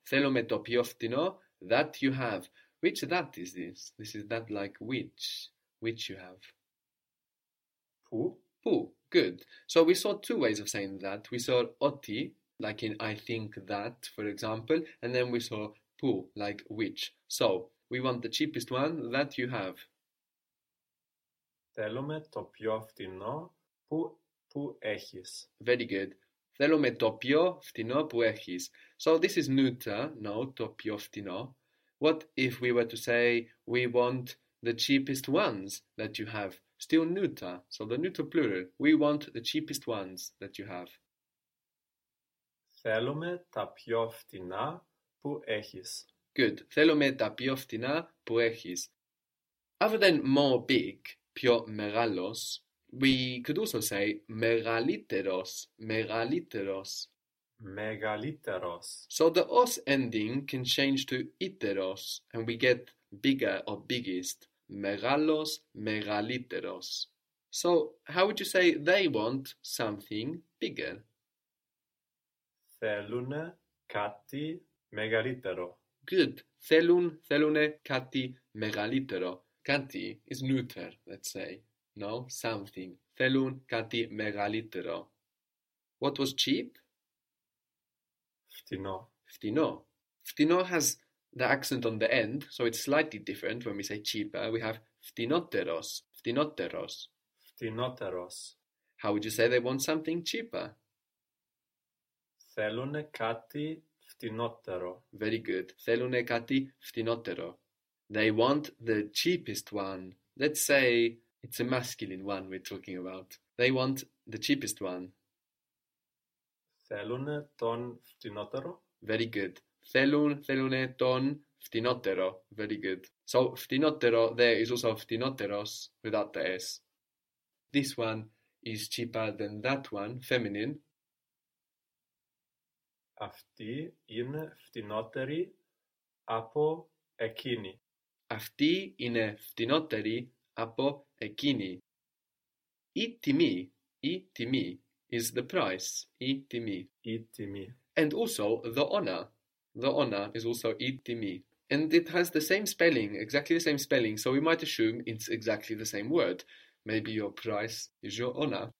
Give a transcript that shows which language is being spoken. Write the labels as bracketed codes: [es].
[el] Θέλουμε το πιο φτηνό [en] that you have. Which that is this? This is that like which you have. [el] Πού. Πού. Good. [en] So, we saw two ways of saying that. We saw ότι, like in I think that, for example, and then we saw που, like which. So, we want the cheapest one that you have. [el] Θέλουμε το πιο φτηνό που έχεις. [en] Very good. [el] Θέλουμε το πιο φτηνό που έχεις. [en] So, this is neuter, no, το πιο φτηνό. What if we were to say, we want the cheapest ones that you have? Still neuter, so the neuter plural. We want the cheapest ones that you have. [el] Θέλουμε τα πιο φτηνά που έχεις. Good. Θέλουμε τα πιο φτηνά που έχεις. [en] Other than more big, megalos. We could also say megalíteros, megalíteros. [el] Megalíteros. [en] So the os ending can change to iteros, and we get bigger or biggest. Megalos, megalíteros. So how would you say they want something bigger? [el] Θέλουνε κάτι μεγαλύτερο. [en] Good. [el] Θέλουνε κάτι μεγαλύτερο. [en] Κάτι is neuter, let's say. No, something. [el] Θέλουν κάτι μεγαλύτερο. [en] What was cheap? [el] Φτηνό. Φτηνό. [en] Φτηνό has the accent on the end, so it's slightly different when we say cheaper. We have φτηνότερος. [el] Φτηνότερος. Φτηνότερος. [en] How would you say they want something cheaper? [el] Θέλουνε κάτι φτηνότερο. [en] Very good. [el] Θέλουνε κάτι φτηνότερο. [en] They want the cheapest one. Let's say it's a masculine one we're talking about. They want the cheapest one. [el] Θέλουνε τον φτηνότερο. [en] Very good. [el] Θέλουνε τον φτηνότερο. [en] Very good. So, φτηνότερο there is also φτηνότερος without the S. This one is cheaper than that one, feminine. [el] Αυτή είναι φτηνότερη από εκείνη. Αυτή είναι φτηνότερη από εκείνη. [en] Η τιμή is the price. [el] Η τιμή. Η τιμή. [en] And also the honor. The honor is also η τιμή. And it has the same spelling, exactly the same spelling. So we might assume it's exactly the same word. Maybe your price is your honor.